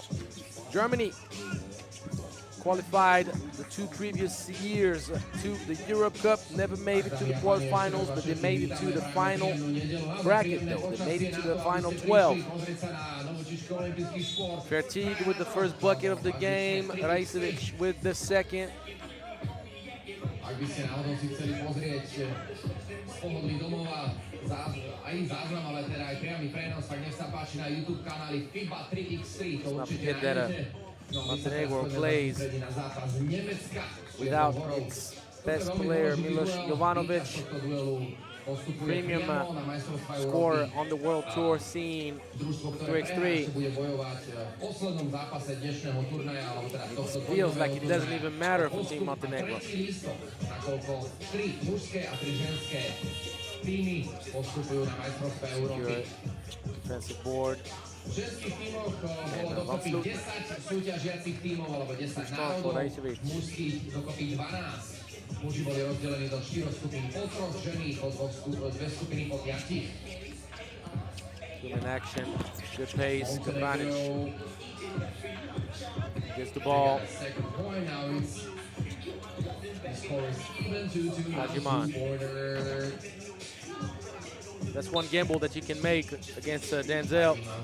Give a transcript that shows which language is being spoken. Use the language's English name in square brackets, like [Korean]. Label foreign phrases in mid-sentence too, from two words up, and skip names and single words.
[English] Germany qualified the 2 previous years to the Europe Cup, never made it to the quarterfinals, but they made it to the final bracket though. They made it to the final 12. Fertig with the first bucket of the game, Rajcevic with the second. [Slovak] Ak by ste náhodou si chceli pozrieť z pohodlí domova aj záznam, ale teda aj priamy prenos, tak nech sa páči na YouTube kanáli FIBA 3x3, to určite nájdete. [English] Montenegro plays without its best player Miloš Jovanovic, premium scorer on the World Tour scene, 3x3. It feels like it doesn't even matter for Team Montenegro. Secure defensive board. [Slovak] Ženských tímoch bolo dokopy 10 súťažiacich tímov, alebo 10 národov, mužských dokopy 12. Muži boli rozdelení do 4 skupín po 3, ženy po 2 skupiny po 5. [English] Human action, good pace, good advantage. Gets the ball. Hajiman. That's one gamble that you can make against Denzel.